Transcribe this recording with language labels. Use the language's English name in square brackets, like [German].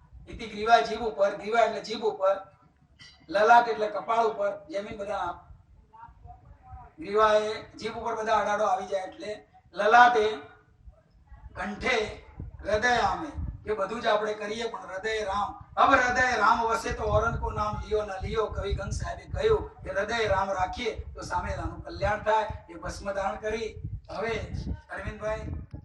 [Gujarati] ઇતિ ગ્રીવાય જીભ ઉપર, ગ્રીવા એટલે જીભ ઉપર, લલાટ એટલે કપાળ ઉપર, જમીન બધા ગ્રીવાય જીભ ઉપર બધા અડાડો આવી જાય એટલે લલાટે, કંઠે, હૃદય આમે ये બધું જ આપણે કરીએ પણ હૃદય રામ. [Hindi] अब हृदय राम वसे तो औरन को नाम लियो न लियो. [Gujarati] कवि गंग साहेबે કહ્યું કે હૃદય રામ રાખીએ તો સામેલાનું કલ્યાણ થાય. એ ભસ્મ ધારણ કરી હવે અરવિંદભાઈ